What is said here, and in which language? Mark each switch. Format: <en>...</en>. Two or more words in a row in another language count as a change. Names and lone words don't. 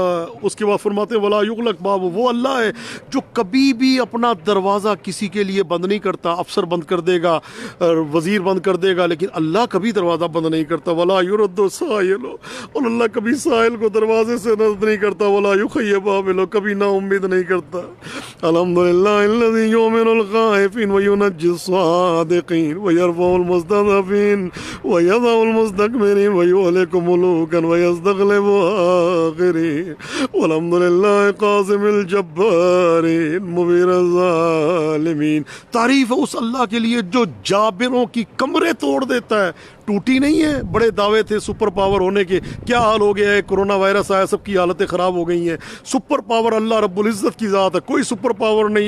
<ur>اس کے بعد فرماتے ہیں</ur> <ar>ولا یغلق باب،</ar> <ur>وہ اللہ ہے جو کبھی بھی اپنا دروازہ کسی کے لیے بند نہیں کرتا۔ افسر بند کر دے گا، وزیر بند کر دے گا، لیکن اللہ کبھی دروازہ بند نہیں کرتا۔</ur> <ar>ولا یرد سائل،</ar> <ur>اور اللہ کبھی سائل کو دروازے سے رد نہیں کرتا۔</ur> <ar>ولا یخیب عامل،</ar> <ur>کبھی نا امید نہیں کرتا۔</ur> <ar>الحمدللہ الذی یؤمن الخائفین وینجی الصادقین ویرفع المستضعفین ویضع المستکبرین ویہلک ملوکا ویستخلف آخرین والحمدللہ قاسم الجبارین مبیر الظالمین۔</ar> <ur>تعریف ہے اس اللہ کے لیے جو جابروں کی کمریں توڑ دیتا ہے۔ ٹوٹی نہیں ہے، بڑے دعوے تھے</ur> <en>super power</en> <ur>ہونے کے، کیا حال ہو گیا ہے؟</ur> <en>corona virus</en> <ur>آیا، سب کی حالتیں خراب ہو گئی ہیں۔</ur> <en>super power</en> <ar>اللہ رب العزت</ar> <ur>کی ذات ہے، کوئی</ur> <en>super power</en> <ur>نہیں ہے۔</ur>